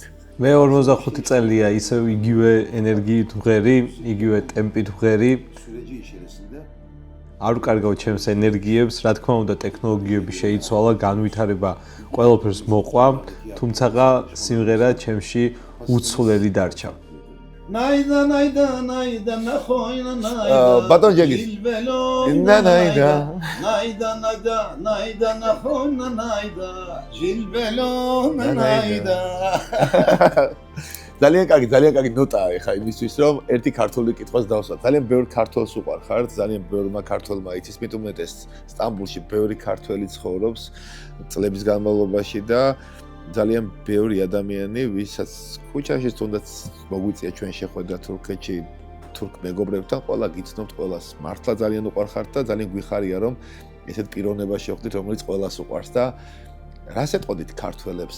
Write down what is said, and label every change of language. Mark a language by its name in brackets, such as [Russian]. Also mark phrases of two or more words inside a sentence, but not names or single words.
[Georgian] მე 45 წელია ისევ იგივე ენერგიით ვღერი, იგივე ტემპით ვღერი. არ ვკარგავ ჩემს ენერგიებს, რა თქმა უნდა ტექნოლოგიები შეიცვალა, განვითარება ყველაფერს მოყვა, თუმცა სიმღერა ჩემში უცვლელი დარჩა. Nayda nayda nayda nahoyna nayda ბატონ ჯენგის. nayda nayda nayda nahoyna nayda jilbelo nayda ძალიან კარგი ნოტაა ეხა იმისთვის რომ ერთი ქართული კითხვას დავსვათ. ძალიან ბევრ ქართველს უყარხართ, ძალიან ბევრმა ქართველმა იცის, მით უმეტეს სტამბულში ბევრი ქართველი ცხოვრობს წლების განმავლობაში და ძალიან ბევრი ადამიანი, ვისაც ქუჩაში თუნდაც მოგვიწია ჩვენ შეხვედრა თურქეთში თურქ მეგობრებთან, ყველა გიცნობთ, ყველას მართლა ძალიან უყარხართ და ძალიან გვიხარია რომ ესეთ პიროვნება შეხვდით, რომელიც ყველას უყარს და რას ეტყოდით ქართველებს?